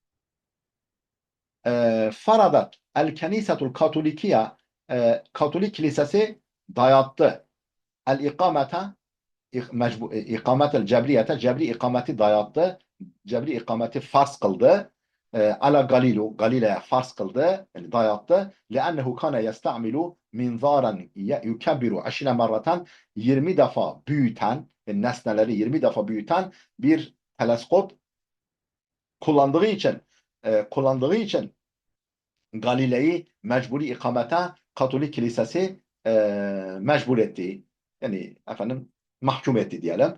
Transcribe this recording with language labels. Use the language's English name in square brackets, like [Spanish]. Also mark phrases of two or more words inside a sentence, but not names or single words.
[Arabic] فرضت الكنيسة الكاثوليكية, Katolik kilisesi dayattı. الإقامة، الإقامة الجبرية, [Turkish] cebri ikameti dayattı. Cebri ikameti farz kıldı. [Arabic] على غاليلو, [Turkish] Galile'ye farz kıldı, yani dayattı. [Arabic] لأنه كان يستعمل منظارا يكبر 20 مرة [Turkish] 20 defa büyüten, yani nesneleri 20 defa büyüten bir teleskop kullandığı için Galile'yi mecburi ikamete Katolik Kilisesi mecbur etti. Yani efendim mahkum etti diyelim.